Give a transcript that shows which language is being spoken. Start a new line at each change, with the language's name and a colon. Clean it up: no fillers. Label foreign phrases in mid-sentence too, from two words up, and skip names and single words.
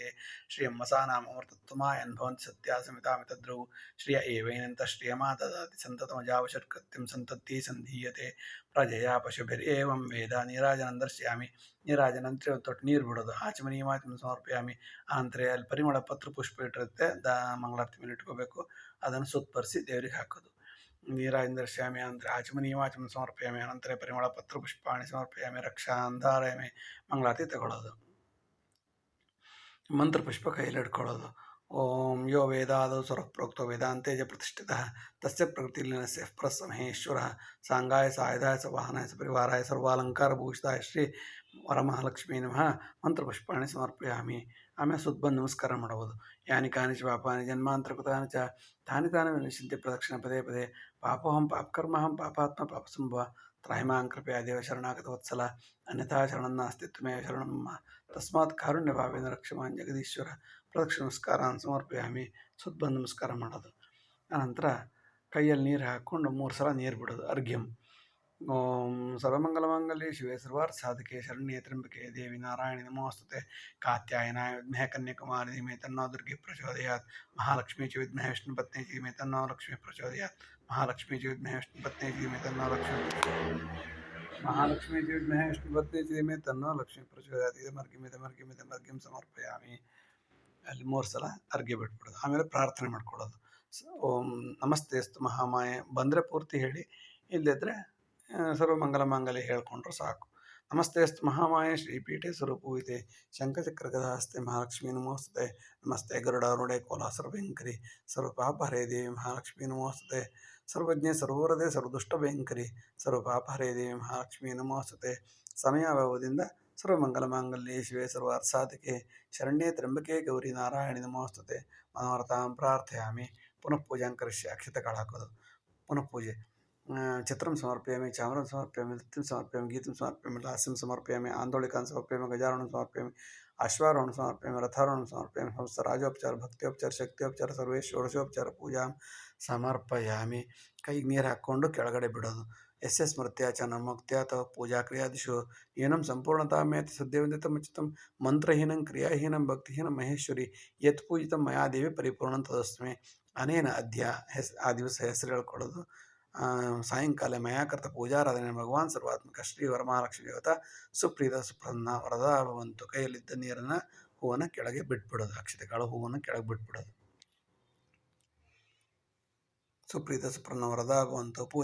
Sanskrit: ಶ್ರಿಯಂ ವಸಾನಾಮೃತತ್ವಮಾಯನ್ ಭವಂತಿ ಸತ್ಯಾಸಮಿತಾಮಿತದ್ರುವು ಶ್ರಿಯ ಏವೈನಂತ ಶ್ರಿಯಮಾ ದದಾತಿ ಸಂತತಮಜಾವಷಟ್ಕೃತ್ಯಂ ಸಂತತ್ತಿ ಸಂಧೀಯತೆ ಪ್ರಜೆಯ ಪಶುಭಿರೇವಂ ವೇದ ನೀರಾಜನಂ ದರ್ಶಯಾಮಿ
Kannada: ನೀರಾಜನಂತರ ತೊಟ್ಟು ನೀರು ಬಿಡೋದು
Sanskrit: ಆಚಮನೀಯಮಾಚಮನ ಸಮರ್ಪಯಾಮಿ
Kannada: ಆನಂತರ ಅಲ್ಲಿ ಪರಿಮಳ ಪತ್ರ ಪುಷ್ಪ ಇಟ್ಟಿರುತ್ತೆ ಮಂಗಳಾರತಿ ಮೇಲೆ ಇಟ್ಕೋಬೇಕು ಅದನ್ನು ಸುತ್ತರಿಸಿ ದೇವರಿಗೆ ಹಾಕೋದು
Sanskrit: ನೀರಾಜನ ದರ್ಶಯಾಮಿ ಅನಂತರ ಆಚಮನೀಯಮಾಚಮನ ಸಮರ್ಪಯಾಮಿ ಅನಂತರ ಪರಿಮಳ ಪತ್ರ ಪುಷ್ಪಾಣಿ ಸಮರ್ಪಯಾಮಿ ರಕ್ಷಾಂ ಧಾರಯಾಮಿ
Kannada: ಮಂಗಳಾರತಿ ತಗೊಳ್ಳೋದು ಮಂತ್ರ ಪುಷ್ಪ ಕೈಯಲ್ಲಿ ಹಿಡ್ಕೊಳ್ಳೋದು
Sanskrit: ಓಂ ಯೋ ವೇದಾದೌ ಸ್ವರಃ ಪ್ರೋಕ್ತೋ ವೇದಾಂತೇಜ ಪ್ರತಿಷ್ಠಿತಃ ತಸ್ಯ ಪ್ರಕೃತಿಲೀನಸ್ಯ ಮಹೇಶ್ವರಃ ಸಾಂಗಾಯ ಸಾಯುಧಾಯ ಸ ವಾಹನಾಯ ಸ ಪರಿವಾರಾಯ ಸರ್ವಾಲಂಕಾರಭೂಷಿತಾಯ ಶ್ರೀ ವರಮಹಾಲಕ್ಷ್ಮೀ ನಮಃ ಮಂತ್ರಪುಷ್ಪಾಣಿ ಸಮರ್ಪಯಾಮಿ.
Kannada: ಆಮೇಲೆ ಸುತ್ತ ಬಂದು ನಮಸ್ಕಾರ ಮಾಡುವುದು.
Sanskrit: ಯಾನಿ ಕಾನಿ ಚ ಪಾಪಾನಿ ಜನ್ಮಾಂತರ ಕೃತಾನಿ ಚ ತಾನಿ ತಾನಿ ವಿನಶ್ಯಂತಿ ಪ್ರದಕ್ಷಿಣ ಪದೇ ಪದೇ ಪಾಪೋಹಂ ಪಾಪಕರ್ಮಹಂ ಪಾಪಾತ್ಮ ಪಾಪಸಂಭವ ತ್ರಾಹಿಮಾಂ ಕೃಪಯಾ ದೇವ ಶರಣಾಗತ ವತ್ಸಲ ಅನ್ಯಥಾ ಶರಣಂ ನಾಸ್ತಿ ತ್ವಮೇವ ಶರಣಂ ಮಮ ತಸ್ಮಾತ್ ಕಾರುಣ್ಯ ಭಾವೇನ ರಕ್ಷಮಾನ್ ಜಗದೀಶ್ವರ. ಪ್ರದಕ್ಷಿಣ ನಮಸ್ಕಾರ ಸಮರ್ಪಯಾಮಿ.
Kannada: ಸುತ್ತ ಬಂದು ನಮಸ್ಕಾರ ಮಾಡೋದು. ಆನಂತರ ಕೈಯಲ್ಲಿ ನೀರು ಹಾಕ್ಕೊಂಡು 3 ಸಲ ನೀರು ಬಿಡೋದು.
Sanskrit: ಅರ್ಘ್ಯಂ. ಓಂ ಸರ್ವಮಂಗಲಮಾಂಗಲ್ಯೆ ಶಿವೆ ಸರ್ವಾರ್ಥ ಸಾಧಕೆ ಶರಣ್ಯೆ ತ್ರ್ಯಂಬಕೆ ದೇವಿ ನಾರಾಯಣಿ ನಮೋಸ್ತುತೆ ಕಾತ್ಯಾಯನಾಯ ವಿದ್ಮಹೇ ಕನ್ಯಾಕುಮಾರಿ ಧೀಮಹಿ ತನ್ನೋ ದುರ್ಗೆ ಪ್ರಚೋದಯಾತ್ ಮಹಾಲಕ್ಷ್ಮೀ ಚ ವಿದ್ಮಹೇ ವಿಷ್ಣುಪತ್ನೇ ಚ ಧೀಮಹಿ ತನ್ನೋ ಲಕ್ಷ್ಮೀ ಪ್ರಚೋದಯಾತ್ ಮಹಾಲಕ್ಷ್ಮೀ ಚ ವಿದ್ಮಹೇ ವಿಷ್ಣುಪತ್ನೇ ಚ ಧೀಮಹಿ ತನ್ನೋ ಮಹಾಲಕ್ಷ್ಮೀ ಚ ವಿದ್ಮಹೇ ವಿಷ್ಣುಪತ್ನೇ ಚ ಧೀಮಹಿ ತನ್ನೋ ಲಕ್ಷ್ಮೀ ಪ್ರಚೋದಯಾತ್. ಇದಮರ್ಘ್ಯಂ ಸಮರ್ಪಯಾಮಿ.
Kannada: ಅಲ್ಲಿ 3 ಸಲ ಅರ್ಘ್ಯ ಬಿಟ್ಬಿಡೋದು. ಆಮೇಲೆ ಪ್ರಾರ್ಥನೆ ಮಾಡ್ಕೊಳ್ಳೋದು.
Sanskrit: ಓಂ ನಮಸ್ತೆಸ್ತು ಮಹಾಮಾಯೆ
Kannada: ಬಂದರೆ ಪೂರ್ತಿ ಹೇಳಿ, ಇಲ್ಲದಿದ್ದರೆ ಸರ್ವಮಂಗಲಮಾಂಗಲ್ಯ ಹೇಳ್ಕೊಂಡ್ರು ಸಾಕು.
Sanskrit: ನಮಸ್ತೆಸ್ತು ಮಹಾಮಾಯೆ ಶ್ರೀಪೀಠೆ ಸ್ವರೂಪೂಯಿತೆ ಶಂಖಚಕ್ರಗದಾಸ್ತೆ ಮಹಾಲಕ್ಷ್ಮೀ ನಮೋಸ್ತುತೆ. ನಮಸ್ತೆ ಗರುಡಾರೂಢೆ ಕೋಲಾಸರ್ಭಯಂಕರಿ ಸರ್ವಪಾಪಹರೇ ದೇವಿ ಮಹಾಲಕ್ಷ್ಮೀ ನಮೋಸ್ತುತೆ. ಸರ್ವಜ್ಞೆ ಸರ್ವವರದೆ ಸರ್ವದುಷ್ಟಭಯಂಕರಿ ಸರ್ವಪಾಪಹರೇ ದೇವಿ ಮಹಾಲಕ್ಷ್ಮೀ ನಮೋಸ್ತುತೆ. ಸಮಯಾಭಾವದಿಂದ ಸರ್ವಮಂಗಲಮಾಂಗಲ್ಯೆ ಶಿವೆ ಸರ್ವಾರ್ಥಸಾಧಕೆ ಶರಣ್ಯೆ ತ್ರ್ಯಂಬಕೆ ಗೌರಿ ನಾರಾಯಣಿ ನಮೋಸ್ತುತೆ. ಮನೋರಥಾಂ ಪ್ರಾರ್ಥಯಾಮಿ. ಪುನಃ ಪೂಜಾಂ ಕರಿಷ್ಯ.
Kannada: ಅಕ್ಷತೆ ಹಾಕೋದು. ಪುನಃ ಪೂಜೆ.
Sanskrit: ಚಿತ್ರಂ ಸಮರ್ಪಯಾಮಿ, ಚಾಮರಂ ಸಮರ್ಪಯಾಮಿ, ನೃತ್ಯಂ ಸಮರ್ಪಯಾಮಿ, ಗೀತಂ ಸಮರ್ಪಯಾಮಿ, ಲಾಸ್ಯಂ ಸಮರ್ಪಯಾಮಿ, ಆಂದೋಳಿಕಾನ್ ಸಮರ್ಪಯಾಮಿ, ಗಜಾರೋಹಣಂ ಸಮರ್ಪಯಾಮಿ, ಅಶ್ವಾರೋಹಣಂ ಸಮರ್ಪಯಾಮಿ, ರಥಾರೋಹಣಂ ಸಮರ್ಪಯಾಮಿ. ಸಮಸ್ತ ರಾಜೋಪಚಾರ, ಭಕ್ತಿಯೋಪಚಾರ, ಶಕ್ತಿಯೋಪಚಾರ, ಸರ್ವೇ ಷೋಡಶೋಪಚಾರ ಪೂಜಾಂ ಸಮರ್ಪಯಾಮಿ.
Kannada: ಕೈಗೆ ನೀರು ಹಾಕ್ಕೊಂಡು ಕೆಳಗಡೆ ಬಿಡೋದು.
Sanskrit: ಯಸ್ಯ ಸ್ಮೃತ್ಯ ಚ ನ ಮುಕ್ತ್ಯ ತವ ಪೂಜಾ ಕ್ರಿಯಾದಿಶು ಏನಂ ಸಂಪೂರ್ಣತಾಮೇತಿ ಸದ್ಯವಂದಿತಮಚ್ಯುತಂ ಮಂತ್ರಹೀನಂ ಕ್ರಿಯಾಹೀನಂ ಭಕ್ತಿಹೀನಂ ಮಹೇಶ್ವರಿ ಯತ್ ಪೂಜಿತಂ ಮಯಾ ದೇವಿ ಪರಿಪೂರ್ಣಂ ತದಸ್ಮೆ. ಅನೇನ ಅದ್ಯ
Kannada: ಆ ದಿವಸ ಹೆಸರು ಹೇಳ್ಕೊಳ್ಳೋದು.
Sanskrit: ಸಾಯಂಕಾಲ ಮಯಾಕೃತ ಪೂಜಾರಾಧನೆ ಭಗವಾನ್ ಸರ್ವಾತ್ಮಕ ಶ್ರೀ ವರಮಹಾಲಕ್ಷ್ಮಿ ದೇವತಾ ಸುಪ್ರೀತ ಸುಪ್ರಸನ್ನ ವರದಾ ಭವಂತು.
Kannada: ಕೈಯಲ್ಲಿದ್ದ ನೀರನ್ನು ಹೂವನ್ನು ಕೆಳಗೆ ಬಿಟ್ಬಿಡೋದು. ಅಕ್ಷತೆಗಳು ಹೂವನ್ನು ಕೆಳಗೆ ಬಿಟ್ಬಿಡೋದು.
Sanskrit: ಸುಪ್ರೀತ ಸುಪ್ರಸನ್ನ ವರದಾ ಭವಂತು.